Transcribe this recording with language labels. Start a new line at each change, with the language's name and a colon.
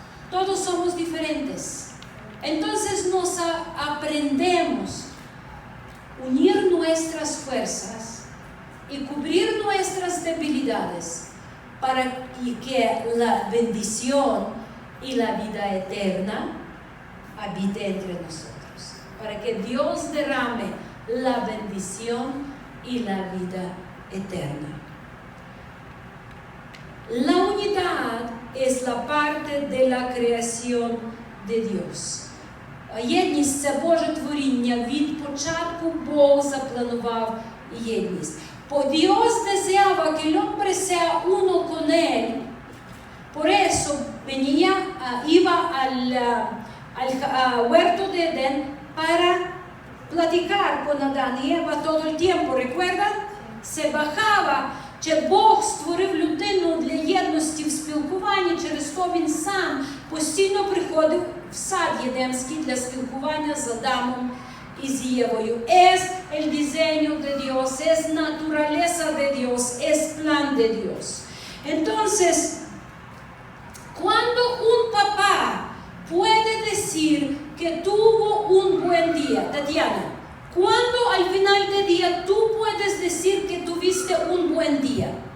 Spanish: Todos somos diferentes. Entonces nos aprendemos unir nuestras fuerzas y cubrir nuestras debilidades para que la bendición y la vida eterna habite entre nosotros, para que Dios derrame la bendición y la vida eterna. La unidad es la parte de la creación de Dios.
Ukrainian: Єдність – це Боже творіння. Від початку Бог запланував єдність.
Spanish: Dios deseaba que el hombre sea uno con Él. Por eso iba al huerto de Edén para platicar con Adán y Eva todo el tiempo. ¿Recuerdan? Se bajaba.
Ukrainian: Бог створив людину для єдності в спілкуванні, через то Він сам постійно приходив в сад Єдемський для спілкування з Адамом і з Євою.
Spanish: Es el diseño de Dios, es naturaleza de Dios, es plan de Dios. Entonces, cuando un papá puede decir que tuvo un buen día, Tatiana, ¿cuándo al final del día tú puedes decir que tuviste un buen día?